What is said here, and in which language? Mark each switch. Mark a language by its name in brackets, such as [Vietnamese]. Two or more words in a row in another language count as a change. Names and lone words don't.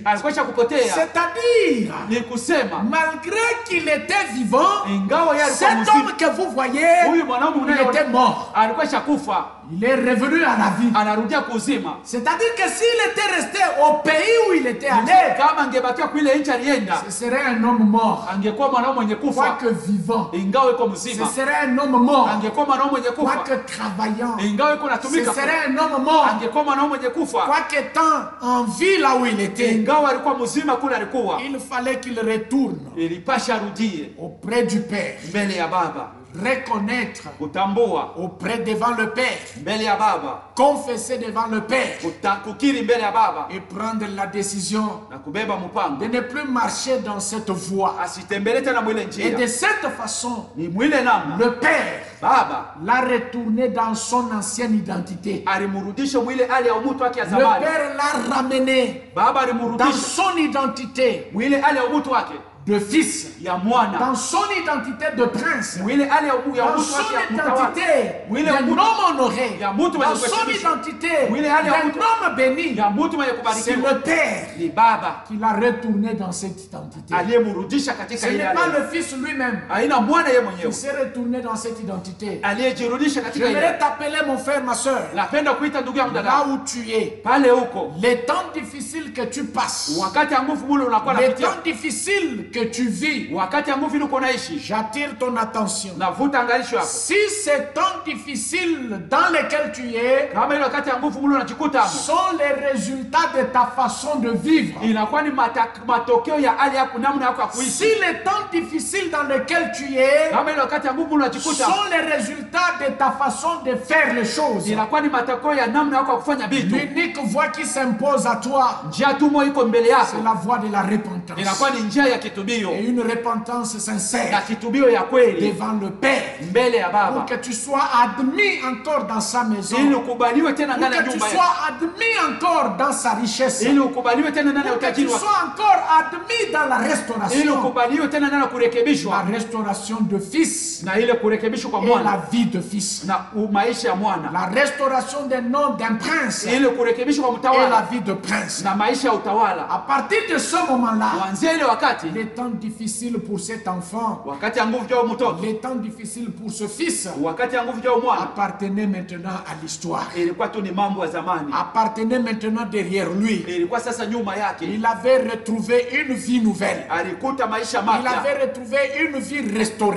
[French] C'est-à-dire, malgré qu'il était vivant, cet homme que vous voyez, il était mort. Il est revenu à la vie. C'est-à-dire que s'il était resté au pays où il était allé, [Swahili] kama angebakia kwa ile nchi alienda, [French] ce serait un homme mort. [Swahili] angekuwa mwanaume mwenye kufa. [French] Quoique vivant, [Swahili] ingawa iko [French] ce [Swahili] mzima, [French] serait un homme mort. [Swahili] angekuwa mwanaume mwenye kufa. [French] Quoique travaillant, [Swahili] ingawa iko [French] ce [Swahili] natumika, [French] serait un homme mort. [Swahili] angekuwa mwanaume mwenye kufa. [French] Quoique étant en vie là où il était, [Swahili] ingawa alikuwa mzima kule alikuwa, [French] il fallait qu'il retourne [Swahili] ilipasha arudie [French] auprès du Père, [Swahili] mbele ya Baba, [French] reconnaître [Swahili] kutambua [French] auprès devant le Père, [Swahili] mbele ya Baba, [French] confesser devant le Père [Swahili] kukiri mbele ya Baba, [French] et prendre la décision [Swahili] na kubeba mpango [French] de ne plus marcher dans cette voie. [Swahili] asitembele tena mwile [French] Et [Swahili] njia. [French] de cette façon, [Swahili] Ni mwile namna [French] le Père [Swahili] Baba [French] l'a retourné dans son ancienne identité. [Swahili] alimrudisha mwile hali ya umutu wake ya [French] Le [Swahili] zamani. [French] Père l'a ramené [Swahili] Baba [French] dans [Swahili] alimrudisha [French] son identité [Swahili] mwile hali ya umutu wake [French] de fils, [Swahili] ya mwana, [French] dans son identité de prince, [Swahili] mwile hali ya [French] dans [Swahili] umutu wake [French] son [Swahili] ya mtawala, [French] identité d'un homme honoré, [Swahili] ya mtu mwenye [French] dans son [Swahili] kuheshimishwa, [French] identité [Swahili] mwile hali ya [French] d'un [Swahili] mtu [French] homme béni. [Swahili] ya mtu mwenye [French] C'est [Swahili] kubarikiwa. [French] le Père [Swahili] Ni Baba [French] qui l'a retourné dans cette identité. [Swahili] aliyemrudisha [French] Ce [Swahili] katika ile [French] n'est pas [Swahili] hali. [French] le Fils lui-même [Swahili] Haina mwana yeye [French] qui [Swahili] mwenyewe [French] s'est retourné dans cette identité. [Swahili] aliyejirudisha katika ile. [French] J'aimerais t'appeler mon frère, ma soeur, [Swahili] Napenda kuita ndugu yangu [French] là [Swahili] dada, [French] où tu es. [Swahili] pale huko [French] Les temps difficiles que tu passes, [Swahili] wakati ya nguvu mule unakuwa [French] les [Swahili] napitia, [French] temps difficiles que tu vis, [Swahili] wakati ya nguvu ile uko naishi, [French] j'attire ton attention. [Swahili] navuta angalisho yako. [French] Si ces temps difficiles dans lesquels tu es [Swahili] Kama ile wakati ya nguvu mule unajikuta hapo, [French] sont les résultats de ta façon de vivre, [Swahili] inakuwa ni matokeo ya hali yako, namna yako ya [French] si [Swahili] kuishi. [French] les temps difficiles dans lesquels tu es [Swahili] Kama ile wakati ya nguvu unajikuta hapo, [French] sont les résultats de ta façon de faire les choses, [Swahili] inakuwa ni matokeo ya namna yako ya kufanya vitu. [French] l'unique voie qui s'impose à toi, [Swahili] Njia tu moja iko mbele yako, [French] c'est la voie de la repentance. [Swahili] inakuwa ni njia ya kitubio, [French] Et une repentance [Swahili] na [French] sincère [Swahili] kitubio ya kweli [French] devant le Père, [Swahili] mbele ya [French] pour [Swahili] Baba, [French] que tu sois admis encore dans sa maison, [Swahili] ili ukubaliwe tena [French] pour [Swahili] ndani ya [French] que tu [Swahili] nyumba yake, [French] sois admis encore dans sa richesse, [Swahili] ili ukubaliwe tena ndani ya [French] pour que [Swahili] utajiri [French] tu [Swahili] wake, [French] sois encore admis dans la [Swahili] ili [French] restauration, [Swahili] ukubaliwe tena ndani ya [French] la [Swahili] kurekebishwa, [French] restauration de fils [Swahili] na ile kurekebishwa kwa [French] et la [Swahili] mwana [French] vie de fils, [Swahili] na maisha ya mwana, [French] la restauration des noms d'un prince et [Swahili] ili kurekebishwa kwa [French] la [Swahili] mtawala [French] vie de prince. [Swahili] na maisha ya utawala. [French] À partir de ce moment-là, [Swahili] Kuanzia ile wakati, [French] les temps difficiles pour cet enfant, [Swahili] wakati ya nguvu jao mtoto, [French] les temps difficiles pour ce fils, [Swahili] wakati ya nguvu jao mwana, [French] appartenaient maintenant à l'histoire, [Swahili] ilikuwa tu ni mambo ya zamani, [French] appartenaient maintenant derrière lui. [Swahili] ilikuwa sasa nyuma yake. [French] Il avait retrouvé une vie nouvelle. [Swahili] Alikuta maisha [French] Il [Swahili] mapya, [French] avait retrouvé une vie restaurée.